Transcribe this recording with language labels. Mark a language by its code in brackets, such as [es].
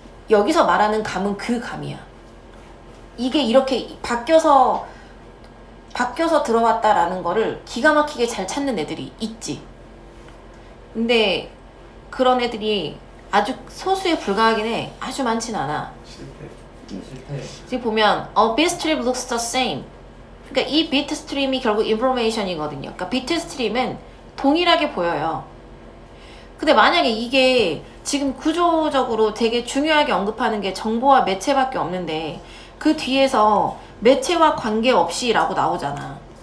[ko] 여기서 말하는 감은 그 감이야. 이게 이렇게 바뀌어서 들어왔다라는 거를 기가 막히게 잘 찾는 애들이 있지. 근데 그런 애들이 아주 소수에 불과하긴 해. 아주 많진 않아. 실패. 지금 보면 [en] bit stream looks the same. [ko] 그러니까 이 비트 스트림이 결국 인포메이션이거든요. 그러니까 비트 스트림은 동일하게 보여요. 근데 만약에 이게 지금 구조적으로 되게 중요하게 언급하는 게 정보와 매체밖에 없는데 그 뒤에서 매체와 관계없이 라고 나오잖아.